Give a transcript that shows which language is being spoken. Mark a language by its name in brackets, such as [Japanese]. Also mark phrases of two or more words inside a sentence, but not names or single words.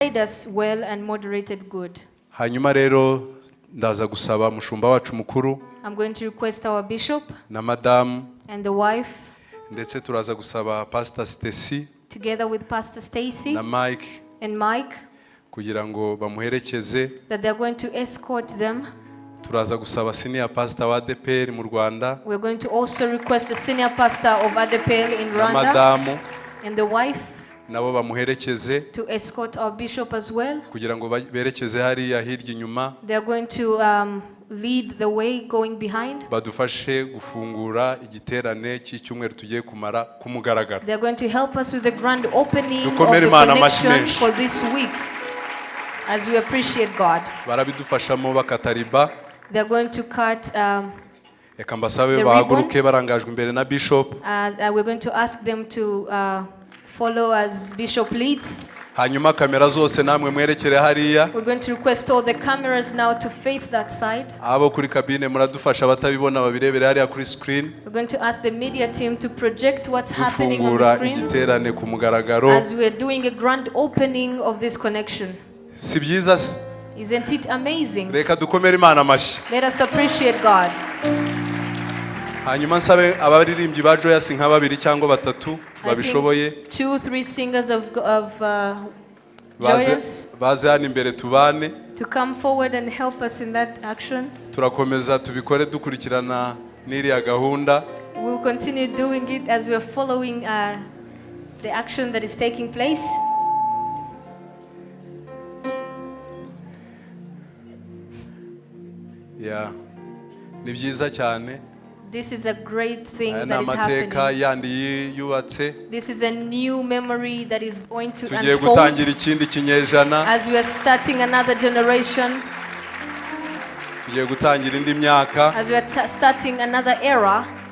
[English] Made us well and moderated good. [Kinyarwanda] Hanyuma rero ndaza gusaba mushumba wacu mukuru. [English] I'm going to request our bishop [Kinyarwanda] na madam [English] and the wife. [Kinyarwanda] Ndetse turaza gusaba Pastor Stacy [English] together with Pastor Stacy [Kinyarwanda] na Mike [English] and Mike [Kinyarwanda] kugira ngo bamuherekeze. [English] That they're going to escort them. [Kinyarwanda] Turaza gusaba [English] senior pastor [Kinyarwanda] wa ADPR mu Rwanda. [English] We're going to also request the senior pastor of ADPR in Rwanda. [Kinyarwanda] Na madamu [English] and the wife. [Kinyarwanda] Nabo bamuherekeze. [English] To escort our bishop as well. [Kinyarwanda] Kugira ngo berekeze hariya hirya inyuma. [English] They're going to lead the way going behind. [Kinyarwanda] Badufashe gufungura igiterane cy'icyumweru tugiye kumara kumugaragara. [English] They're going to help us with the grand opening of the connection for this week as we appreciate God. [Kinyarwanda] Barabidufashamo bakatariba. [English] They're going to cut [Kinyarwanda] Eka mbasabe bahaguruke barangajwe imbere na bishop. [English] We're going to ask them to follow as bishop leads. [Kinyarwanda] Hanyuma kamera zose namwe mwerekere hariya. [English] We're going to request all the cameras now to face that side. [Kinyarwanda] Abo kuri kabine muradufasha batabibona babirebere hariya kuri screen. [English] We're going to ask the media team to project what's happening on the screens. [Kinyarwanda] Igiterane ku mugaragaro. [English] As we're doing a grand opening of this connection. [Kinyarwanda] Si byiza se? [English] Isn't it amazing? [Kinyarwanda] Reka dukomere Imana amashyi. [English] Let us appreciate God. [Kinyarwanda] Hanyuma nsabe abaririmbyi ba Joyous nka babiri cyangwa batatu babishoboye. [English] 2-3 singers of Joyous. [Kinyarwanda] Baze hano imbere tubane. [English] To come forward and help us in that action. [Kinyarwanda] Turakomeza tubikore dukurikirana n'iriya gahunda. [English] We will continue doing it as we are following the action that is taking place. Yeah. [Kinyarwanda] Ni byiza cyane. [English] This is a great thing that is happening. This is a new memory that is going to unfold as we are starting another generation, as we are starting another era.